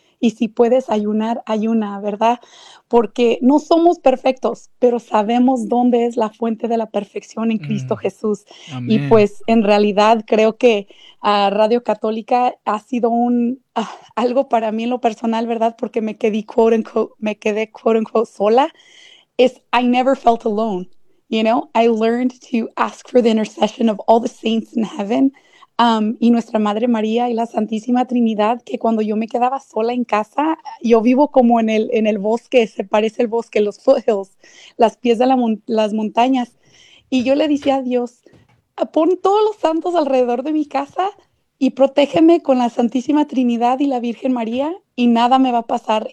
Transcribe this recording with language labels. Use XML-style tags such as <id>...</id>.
<es>Y si puedes ayunar, ayuna, ¿verdad? Porque no somos perfectos, pero sabemos dónde es la fuente de la perfección en Cristo Jesús. Amén. Y pues en realidad creo que Radio Católica ha sido algo para mí en lo personal, ¿verdad? Porque me quedé</es> <en>quote unquote</en> <es>sola.</es> <en>Es I never felt alone, you know? I learned to ask for the intercession of all the saints in heaven.</en> <es>Y nuestra Madre María y la Santísima Trinidad, que cuando yo me quedaba sola en casa, yo vivo como en el bosque, se parece el bosque, los foothills, las pies de las montañas. Y yo le decía a Dios, pon todos los santos alrededor de mi casa y protégeme con la Santísima Trinidad y la Virgen María y nada me va a pasar.</es>